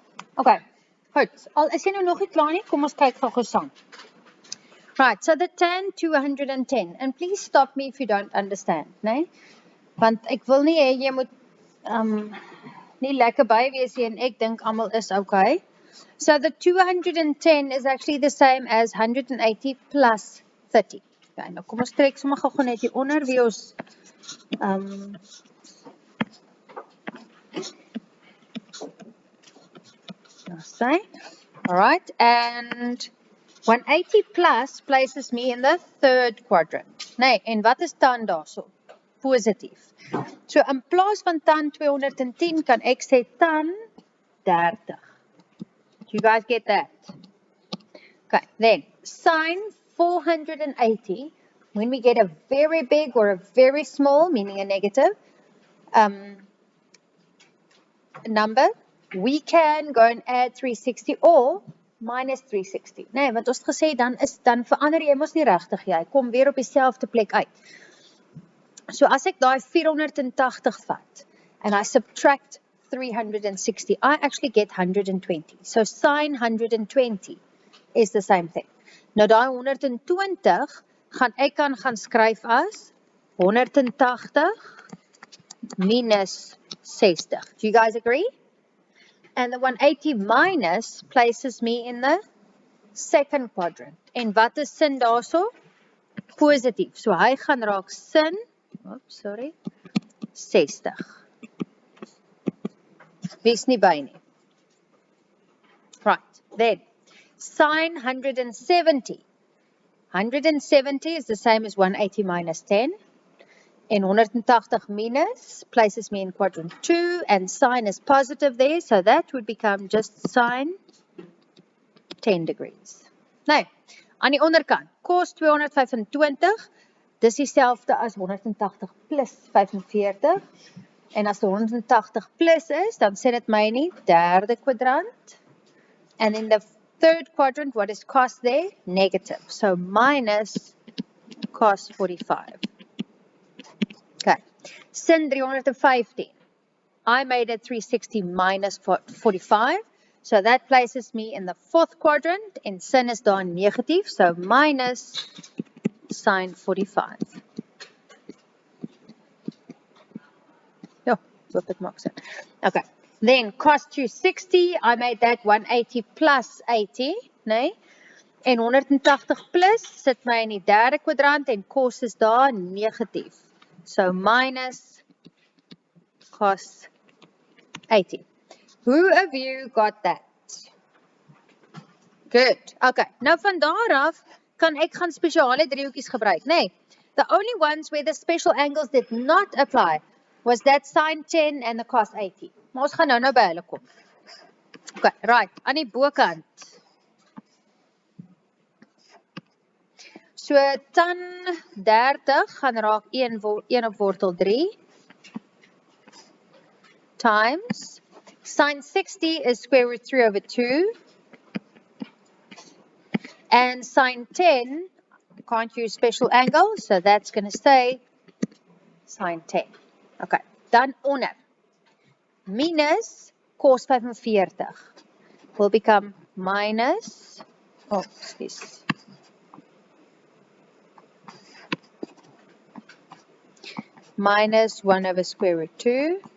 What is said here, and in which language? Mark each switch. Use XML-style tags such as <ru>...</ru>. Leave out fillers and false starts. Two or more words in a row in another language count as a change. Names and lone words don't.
<af>Okay, goed. Al is jy nou nog nie klaar nie, kom ons kyk gou saam.</af> <en>Right, so the tan 210, and please stop me if you don't understand,</en> <af>nee? Want ek wil nie hê jy moet nie lekker by wees nie en ek dink almal is okay.</af> <en>So the 210 is actually the same as 180 plus 30.</en> <af>Okay, nou kom ons trek sommer gou net hier onder wie ons say.</af> <en>All right, and 180 plus places me in the third quadrant.</en> <af>Nee, en wat is tan daarso? Positief. So in plaas van tan 210 kan ek sê tan 30.</af> <en>Do you guys get that? Okay, then sine 480, when we get a very big or a very small, meaning a negative, number, we can go and add 360 or minus 360.</en> <af>Nee, want ons het gesê, dan verander jy mos nie regtig jy, kom weer op dieselfde plek uit. So as ek daai 480 vat,</af> <en>and I subtract 360, I actually get 120. So sine 120 is the same thing.</en> <af>Nou daai 120 ek kan gaan skryf as 180 minus 60.</af> <en>Do you guys agree? And the 180 minus places me in the second quadrant.</en> <af>En wat is sin daarso? Positief. So hy gaan raak sin, 60. Wees nie by nie.</af> <en>Right, then, sine 170. 170 is the same as 180 minus 10. And 180 minus places me in quadrant 2, and sine is positive there, so that would become just sine 10 degrees.</en> <af>Nou, aan die onderkant, cos 225, dis dieselfde as 180 plus 45, en as 180 plus is, dan sê dit my in die derde kwadrant,</af> <en>and in the third quadrant, what is cos there? Negative, so minus cos 45. Okay, sin 315. I made it 360 minus 45. So that places me in the fourth quadrant.</en> <af>And sin is daar negatief.</af> <en>So minus sine 45.</en> <af>Ja, hoop dit maak sin.</af> <en>Okay, then cos 260. I made that 180 plus 80.</en> <af>Nee. En 180 plus sit my in die derde kwadrant. En cos is daar negatief. So minus cos 80.</af> <en>Who of you got that? Good. Okay.</en> <af>Nou van daar af kan ek gaan spesiale driehoekies gebruik, nee.</af> <en>The only ones where the special angles did not apply was that sine 10 and the cos 80.</en> <af>Maar ons gaan nou by hulle kom.</af> <en>Okay, right.</en> <af>Aan die bokant. So tan 30 gaan raak 1 op wortel 3</af> <en>times sine 60 is square root 3 over 2 and sine 10 can't use special angle, so that's going to stay sine 10. Okay,</en> <af>dan onder</af> <en>minus cos 45 will become minus minus 1 over square root 2.</en>